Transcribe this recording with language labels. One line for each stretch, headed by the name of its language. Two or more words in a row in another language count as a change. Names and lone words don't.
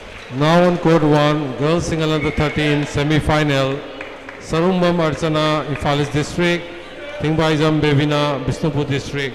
English: Now on court 1, girls single under 13 semi-final. Sarumbam Archana, Imphalis District. Thingbaijam Bevina, Bishnupur District.